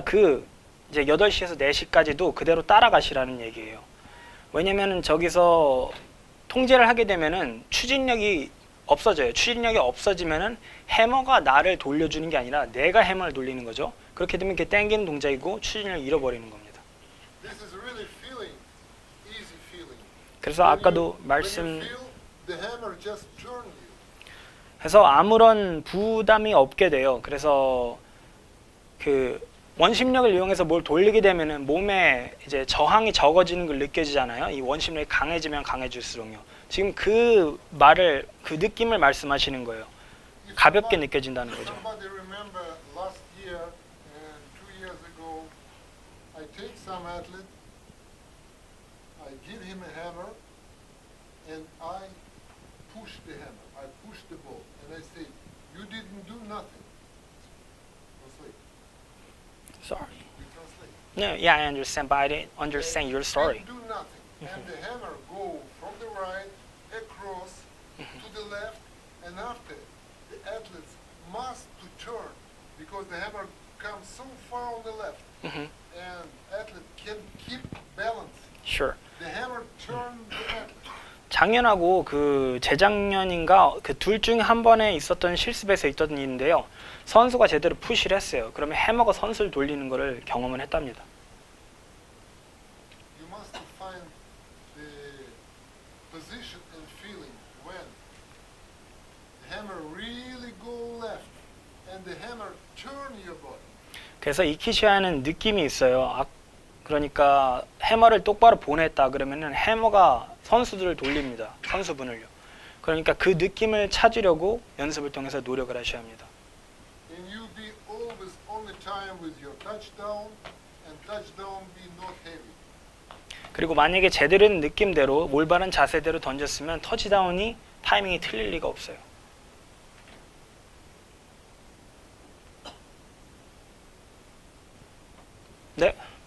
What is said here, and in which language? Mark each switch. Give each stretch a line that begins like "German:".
Korean: 그 이제 8시에서 4시까지도 그대로 따라가시라는 얘기예요. 왜냐면은 저기서 통제를 하게 되면은 추진력이 없어져요. 추진력이 없어지면은 해머가 나를 돌려주는 게 아니라 내가 해머를 돌리는 거죠. 그렇게 되면 그게 당기는 동작이고 추진력을 잃어버리는 겁니다.
English: This is really feeling, easy feeling.
Korean: 그래서 아까도 말씀
English: When you feel the hammer just turn you.
Korean: 해서 아무런 부담이 없게 돼요. 그래서 그 원심력을 이용해서 뭘 돌리게 되면은 몸에 이제 저항이 적어지는 걸 느껴지잖아요. 이 원심력이 강해지면 강해질수록요. 지금 그 말을 그 느낌을 말씀하시는 거예요.
English: If
Korean: 가볍게
English: somebody-
Korean: 느껴진다는 거죠.
English: Somebody remember last year and 2 years ago, I take some athlete, I give him a hammer, and I push the hammer. I push the ball, and I say, "You didn't do nothing." Asleep. Sorry. We translate. No, yeah, I understand, but I didn't understand your story. And do nothing. And the hammer go from the right across to the left, and after the athletes must to turn because the hammer comes so far on the left, Mhm. and athlete can keep balance. Sure. The hammer turn the athlete.
Korean: 작년하고 그 재작년인가 그 둘 중에 한 번에 있었던 실습에서 있던 일인데요. 선수가 제대로 푸시를 했어요. 그러면 해머가 선수를 돌리는 거를 경험을 했답니다.
English: You must find the position and feeling when the hammer really go left and the hammer turn your body.
Korean: 그래서 이키시아는 느낌이 있어요. 그러니까 해머를 똑바로 보냈다 그러면은 해머가 선수들을 돌립니다. 선수분을요. 그러니까 그 느낌을 찾으려고 연습을 통해서 노력을 하셔야 합니다.
English: And you be always on the time with your touchdown and touchdown be not heavy.
Korean: 그리고 만약에 제대로 된 느낌대로 올바른 자세대로 던졌으면 터치다운이 타이밍이 틀릴 리가 없어요. 네.